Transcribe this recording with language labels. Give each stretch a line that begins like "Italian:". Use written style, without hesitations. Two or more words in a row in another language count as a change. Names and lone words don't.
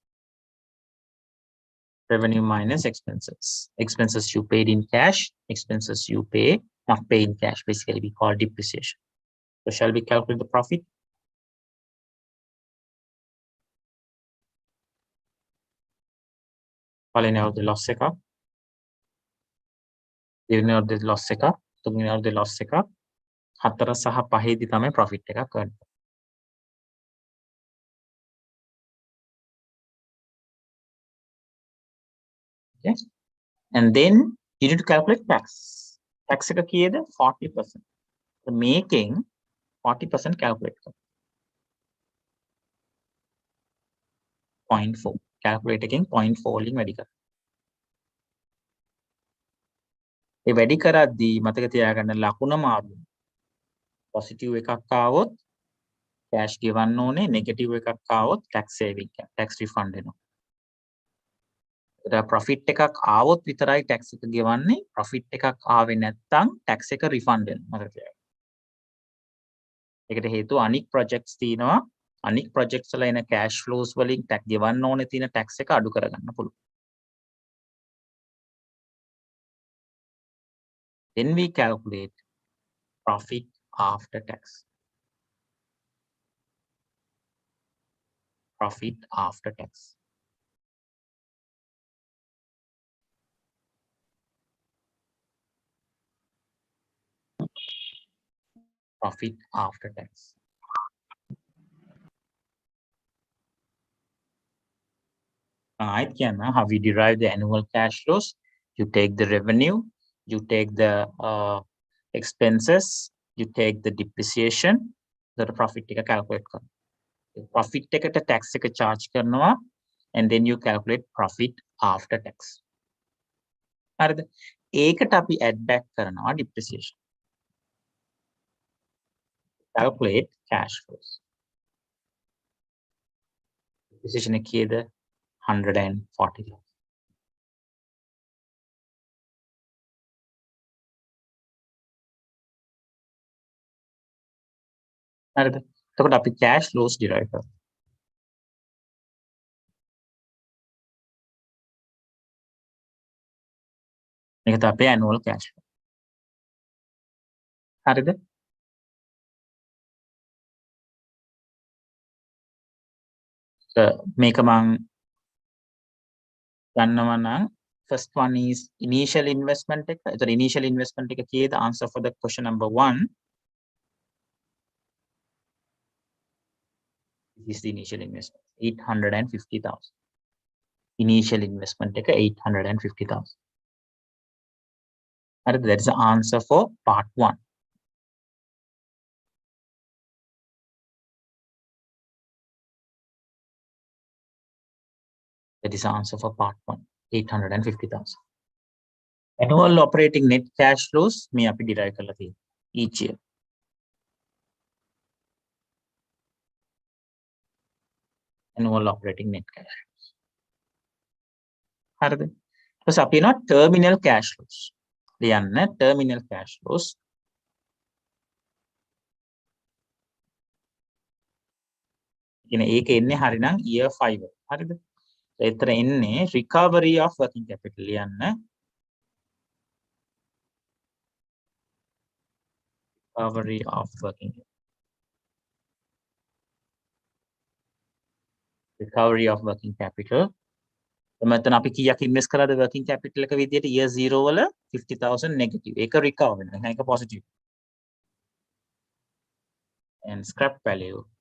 English: Revenue minus expenses. Expenses you paid in cash, expenses you not pay in cash, basically we call depreciation. So shall we calculate the profit?
Sinhala: පළවෙනි අවුරුද්දේ loss එක, දෙවෙනි අවුරුද්දේ loss එක, තුන්වෙනි අවුරුද්දේ loss එක, 4 සහ 5 දී තමයි profit එකක් ගන්න.
English: Okay, and then you need to calculate tax.
Sinhala: Tax එක කීයද? 40%.
English: So making 40% calculate කරනවා. 0.4.
Sinhala: Calculate එකෙන් 0.4 වලින් වැඩි කරනවා. ඒ වැඩි කරද්දී මතක තියාගන්න ලකුණ මාරු. positive එකක් ආවොත් cash ගෙවන්න ඕනේ, negative එකක් ආවොත්
English: tax saving, tax refund
Sinhala: එනවා. ඒක profit එකක් ආවොත් විතරයි tax එක ගෙවන්නේ. profit එකක් ආවේ නැත්නම් tax එක refund වෙනවා. මතක තියාගන්න. ඒකට හේතුව අනික් projects තියෙනවා. අනික් projects වල එන
English: cash flows
Sinhala: වලින් tax ගෙවන්න ඕනේ තියෙන tax එක අඩු කරගන්න පුළුවන්.
English: Then we calculate profit after tax. Profit after tax. Profit after tax. How we derive the annual cash flows? You take the revenue, you take the expenses, you take the depreciation, the profit එක calculate කරනවා.
Sinhala: Profit එකට tax එක charge කරනවා,
English: and then you calculate profit after tax.
Sinhala: හරිද? ඒකට අපි
English: add back
Sinhala: කරනවා depreciation.
English: Calculate cash flows.
Sinhala: Depreciation එක කීයද? 140. හරිද? එතකොට අපි
English: cash flows derive
Sinhala: කරනවා. මේක තමයි
English: annual cash flow.
Sinhala: හරිද? මේක මං ගන්නවා නම්
English: first one is initial investment
Sinhala: එක. එතකොට
English: initial investment
Sinhala: එක කීයද?
English: Answer for the question number 1. This is the initial investment, 850,000. Initial investment
Sinhala: එක 850,000. Hariද?
English: That is the answer for part 1. That is the answer for part 1, 850,000. Annual operating net cash flows
Sinhala: මේ අපි
English: derive
Sinhala: කරලා තියෙනවා
English: each year. Annual operating net cash flows.
Sinhala: හරිද? ඊට අපි යනවා
English: terminal cash flows.
Sinhala: ලියන්න
English: terminal cash flows.
Sinhala: කියන ඒක එන්නේ හරිනම් year 5. හරිද? එතන එන්නේ
English: recovery of working capital ලියන්න. Recovery of working capital. Recovery of working capital.
Sinhala: මෙතන අපි කීයක් ඉන්වෙස්ට් කරාද
English: working capital
Sinhala: එක විදියට year 0 වල 50,000 negative. ඒක recover වෙනවා. ඒක positive.
English: And scrap value.